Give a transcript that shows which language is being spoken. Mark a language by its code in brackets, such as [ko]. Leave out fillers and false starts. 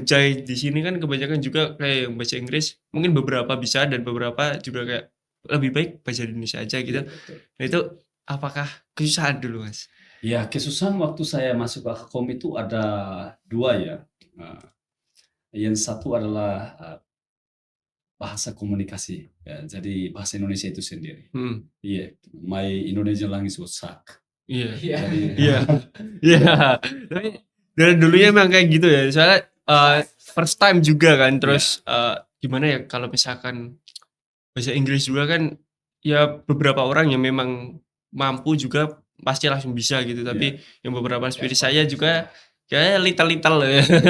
[id] Jogja di sini kan kebanyakan juga kayak yang bahasa Inggris, mungkin beberapa bisa dan beberapa juga kayak lebih baik bahasa Indonesia aja gitu. Iya, betul. Nah itu apakah kesusahan dulu Mas? Ya, kesusahan waktu saya masuk ke Akom itu ada 2 ya. Yang satu adalah bahasa komunikasi. Ya, jadi bahasa Indonesia itu sendiri. Iya, [en] my Indonesian language was suck. [id] Iya. Jadi Iya. Iya. Tapi dari dulunya emang kayak gitu ya. Soalnya [en] first time [id] juga kan. Terus gimana ya kalau misalkan bahasa Inggris juga kan ya beberapa orang yang memang mampu juga pasti langsung bisa gitu. Tapi yang beberapa seperti saya juga kayak little ya.